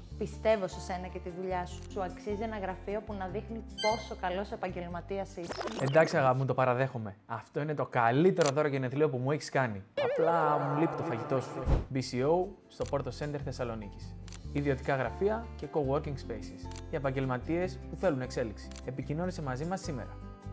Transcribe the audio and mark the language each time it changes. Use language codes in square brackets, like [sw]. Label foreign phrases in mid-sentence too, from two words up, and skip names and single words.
[el] Πιστεύω σε σένα και τη δουλειά σου. Σου αξίζει ένα γραφείο που να δείχνει πόσο καλός επαγγελματίας είσαι. Εντάξει, αγάπη μου, το παραδέχομαι. Αυτό είναι το καλύτερο δώρο γενεθλίου που μου έχεις κάνει. Απλά μου λείπει το φαγητό σου. BCO στο Porto Center Θεσσαλονίκης. Ιδιωτικά γραφεία και [en] co-working spaces [el] για επαγγελματίες που θέλουν εξέλιξη. Επικοινώνησε μαζί μας σήμερα.